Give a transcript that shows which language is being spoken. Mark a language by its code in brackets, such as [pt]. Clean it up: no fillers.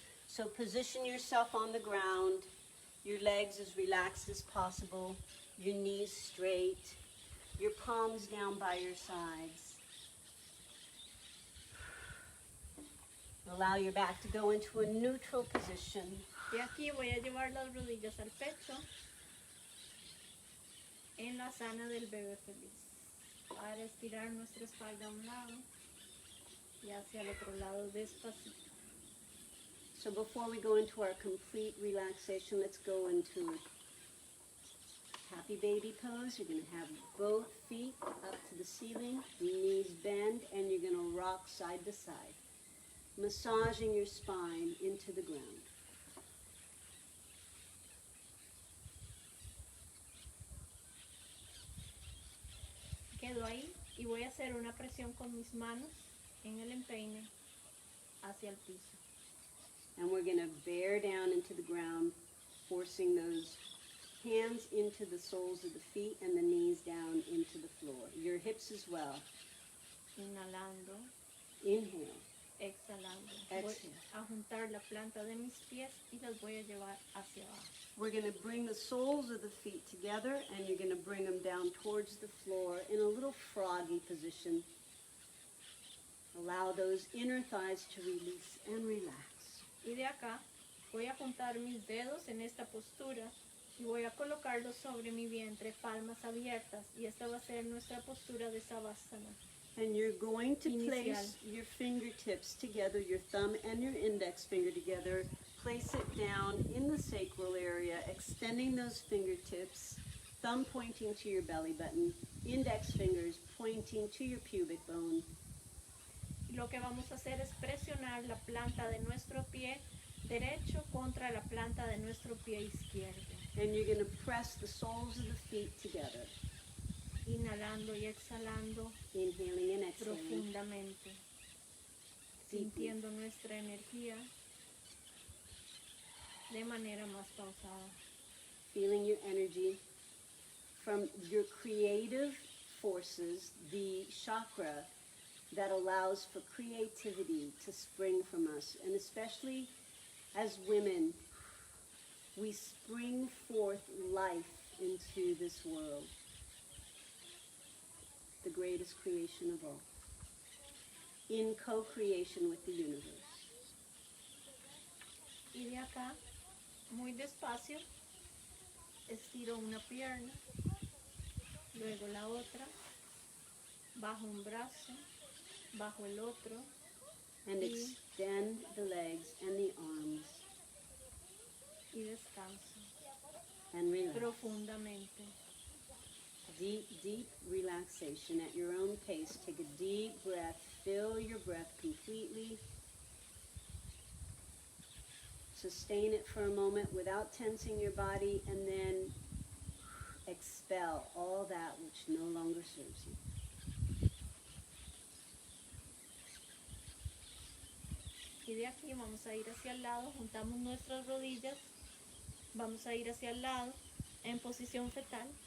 [en] So position yourself on the ground, your legs as relaxed as possible, your knees straight, your palms down by your sides. Allow your back to go into a neutral position. [es] De aquí voy a llevar las rodillas al pecho en la sana del bebé feliz. Para estirar nuestra espalda a un lado y hacia el otro lado despacito. [en] So before we go into our complete relaxation, let's go into happy baby pose. You're going to have both feet up to the ceiling, knees bend, and you're going to rock side to side, massaging your spine into the ground. [es] Quedo ahí y voy a hacer una presión con mis manos en el empeine hacia el piso. [en] And we're going to bear down into the ground, forcing those hands into the soles of the feet and the knees down into the floor. Your hips as well. [es] Inhalando, [en] Inhale. [es] exhalando. [en] Exhale. [es] Voy a juntar la planta de mis pies y las voy a llevar hacia abajo. [en] We're going to bring the soles of the feet together, and you're going to bring them down towards the floor in a little froggy position. Allow those inner thighs to release and relax. [es] Y de acá voy a juntar mis dedos en esta postura y voy a colocarlos sobre mi vientre, palmas abiertas. Y esta va a ser nuestra postura de Savasana. [en] And you're going to [es] Inicial. [en] place your fingertips together, your thumb and your index finger together. Place it down in the sacral area, extending those fingertips, thumb pointing to your belly button, index fingers pointing to your pubic bone. [es] Lo que vamos a hacer es presionar la planta de nuestro pie derecho contra la planta de nuestro pie izquierdo. [en] And you're going to press the soles of the feet together, [es] Inhalando y exhalando [en] inhaling and exhaling. [es] profundamente, [en] Deeply. [es] sintiendo nuestra energía de manera más pausada. [en] Feeling your energy from your creative forces, the chakra that allows for creativity to spring from us. And especially as women, we spring forth life into this world, the greatest creation of all, in co-creation with the universe. [es] Y de acá, muy despacio, estiro una pierna, luego la otra, bajo un brazo, bajo el otro, [en] And extend the legs and the arms [es] y descanso [en] and relax. [es] profundamente. [en] Deep, deep relaxation at your own pace. Take a deep breath. Fill your breath completely. Sustain it for a moment without tensing your body, and then expel all that which no longer serves you. [es] Y de aquí vamos a ir hacia el lado, juntamos nuestras rodillas, vamos a ir hacia el lado en posición fetal.